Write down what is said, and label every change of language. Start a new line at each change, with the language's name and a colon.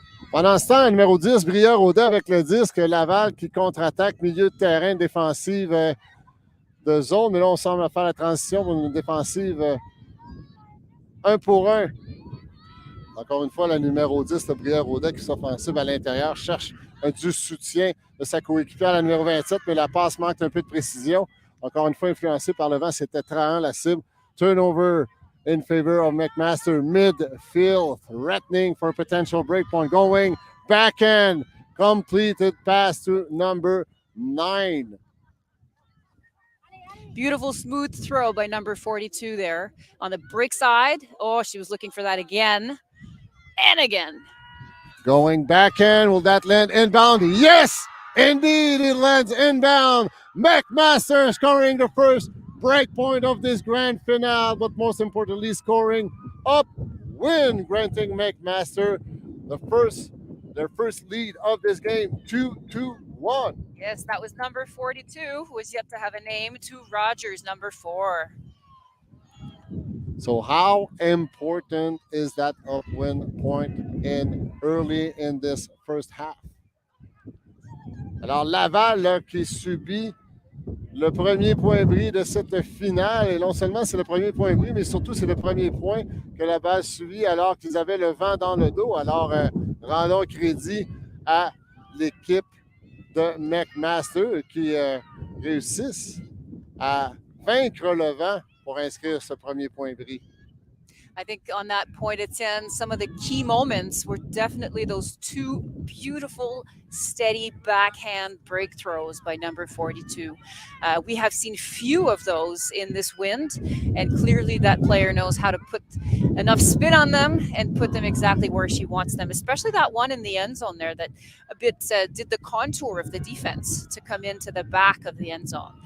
French: Pendant ce temps, numéro 10, Brière-Audet avec le disque. Laval qui contre-attaque, milieu de terrain, défensive de zone. Mais là, on semble faire la transition pour une défensive 1 pour 1. Encore une fois, la numéro 10, le Brière-Audet qui s'offensive à l'intérieur, cherche du soutien de sa coéquipière, la numéro 27, mais la passe manque un peu de précision. Encore une fois, influencé par le vent, c'était traant la cible.
English: Turnover in favor of McMaster. Midfield, threatening for a potential breakpoint. Going backhand, completed pass to number 9. Beautiful smooth throw by number 42 there on the break side. Oh, she was looking for that again and again. Going backhand, will that land inbound? Yes, indeed, it lands inbound. McMaster scoring the first break point of this grand finale, but most importantly, scoring upwind, granting McMaster their first lead of this game, 2-1. Yes, that was number 42, who was yet to have a name, to Rogers, number 4. So how important is that upwind point early in this first half?
French: Alors, Laval là, qui subit le premier point bris de cette finale. Et non seulement c'est le premier point bris, mais surtout c'est le premier point que Laval subit alors qu'ils avaient le vent dans le dos. Alors, rendons crédit à l'équipe de McMaster qui réussissent à vaincre le vent pour inscrire ce premier point bris.
English: I think on that point, Etienne, some of the key moments were definitely those 2 beautiful, steady backhand break throws by number 42. We have seen few of those in this wind, and clearly that player knows how to put enough spin on them and put them exactly where she wants them, especially that one in the end zone there that a bit did the contour of the defense to come into the back of the end zone.